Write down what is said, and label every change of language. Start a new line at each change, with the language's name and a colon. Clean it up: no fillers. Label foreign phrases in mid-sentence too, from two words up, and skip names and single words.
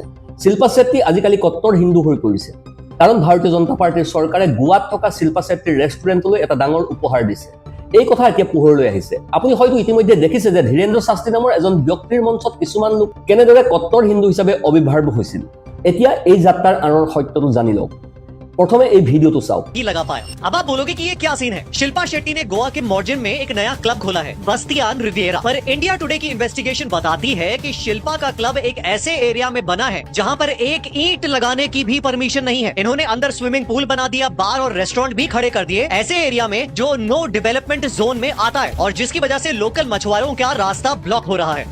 Assamese: শিল্পা শেট্টি আজিকালি কট্টৰ হিন্দু হৈ পৰিছে, কাৰণ ভাৰতীয় জনতা পাৰ্টিৰ চৰকাৰে গোৱাত থকা শিল্পা শেট্টিৰ ৰেষ্টুৰেণ্টলৈ এটা ডাঙৰ উপহাৰ দিছে। এই কথা এতিয়া পোহৰলৈ আহিছে। আপুনি হয়তো ইতিমধ্যে দেখিছে যে ধীৰেন্দ্ৰ শাস্ত্ৰী নামৰ এজন ব্যক্তিৰ মঞ্চত কিছুমান লোক কেনেদৰে কট্টৰ হিন্দু হিচাপে আৱিৰ্ভাৱ হৈছিল। এতিয়া এই যাত্ৰাৰ আঁৰৰ সত্যটো জানি লওক। प्रथमे এই ভিডিওটো চাও
Hindi: ही लगा पाया। अब आप बोलोगे कि ये क्या सीन है। शिल्पा शेट्टी ने गोवा के मॉर्जिन में एक नया क्लब खोला है, बस्तियान रिविएरा। पर इंडिया टुडे की इन्वेस्टिगेशन बताती है कि शिल्पा का क्लब एक ऐसे एरिया में बना है जहां पर एक ईंट लगाने की भी परमिशन नहीं है। इन्होंने अंदर
English: swimming pool
Hindi: बना दिया, बार और रेस्टोरेंट भी खड़े कर दिए ऐसे एरिया में जो
English: no development zone
Hindi: में आता है, और जिसकी वजह से लोकल मछुआरों का रास्ता ब्लॉक हो रहा है।